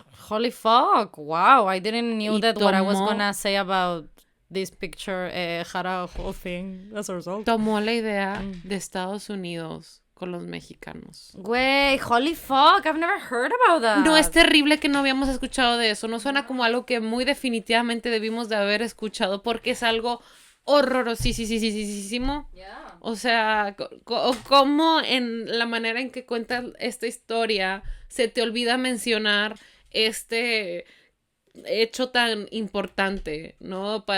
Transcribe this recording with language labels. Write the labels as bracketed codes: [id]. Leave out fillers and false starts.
[en] Holy fuck, wow, I didn't knew that what I was gonna say about this picture had a whole thing as a result. [es] Tomó la idea de Estados Unidos con los mexicanos. [en] Güey, holy fuck, I've never heard about that. [es] No, es terrible que no habíamos escuchado de eso. No suena como algo que muy definitivamente debimos de haber escuchado porque es algo horrorosísimo. [en] Yeah. [es] O sea, como en la manera en que cuentas esta historia se te olvida mencionar este hecho tan importante, ¿no?